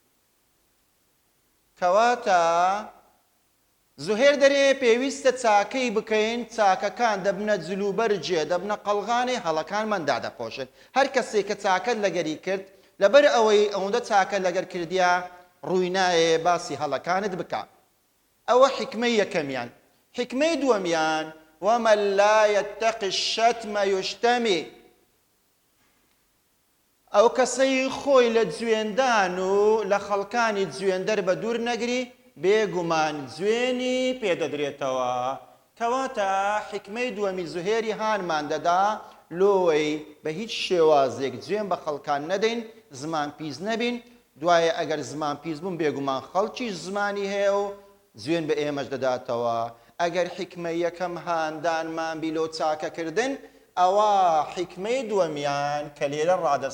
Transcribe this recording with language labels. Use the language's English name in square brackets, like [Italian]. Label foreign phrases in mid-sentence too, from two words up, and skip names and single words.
[Central Kurdish] کەواتە زوهێر دەرێ پێویستە چاکەی بکەین چاکەکان دەبنە جلوبەرجێ دەبنە قەڵغانی هەڵەکانمان دادەپۆشن هەر کەسێک کە چاکەت لەگەری کرد لەبەر ئەوەی ئەوەندە چاکە لەگەر کردیا ڕووی نایێ باسی هەڵەکانت بکە ئەوە حکمەی یەکەمیان حکمەی دووەمیان [Arabic] ومن لا يتقي الشتم يشتمي [Central Kurdish] ئەو کەسەی خۆی لە جوێندان و لە خەڵکانی جوێندەر بە دوور نەگری بێگومان جوێنی پێدەدرێتەوە کەواتە حکمەی دووەمی زوهێری هانمان دەدا لۆی بە هیچ شێوازێک جوێن بە خەڵکان نەدەین زمان پیس نەبین دوایە ئەگەر زمان پیس بوون بێگومان خەڵکی زمانی هەیە و جوێن بە ئێمەش دەداتەوە ئەگەر حکمەی یەکەم هاندانمان بیلۆ چاکەکردن ئەوە حکمەی دووەمیان کە لێرە ڕادەست